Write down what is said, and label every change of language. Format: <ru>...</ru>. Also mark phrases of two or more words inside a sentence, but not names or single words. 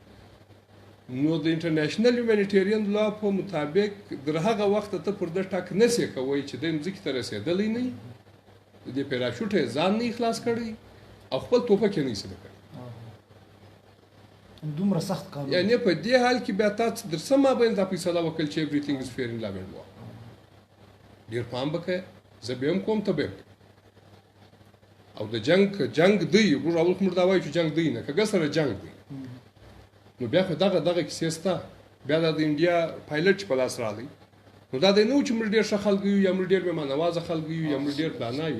<ps>نو د انټرنیشنل هیومانیټیرین لا په مطابق در هغه وخته ته پر ده ټک نه سې کوی چې دی مځکې ته رسېدلی نه وي، د دې پیراشوټ یې ځان نه خلاص کړی او خپل توپک یې نه ایسته کړی. دومره سخت قانون، یعنې په دې حال کې بیا تا در څه مابین دا فیصله وکړل چې</ps> <en>everything is fair in love and war.</en> <ps>ډېر پام به کوې، زه به هم کوم، ته به هم کوې. او د جنګ دی، موږ اول خو موږ دا وایو چې جنګ دی نه، کږه سره جنګ دی، نو بیا خو دغه کیسې شته. بیا دا د انډیا پایلټ چې په لاس راغی، نو دا دی نه و چې موږ ډېر ښه خلک یو یا موږ ډېر مېلمانوازه خلک یو یا موږ ډېر فلانا یو،</ps>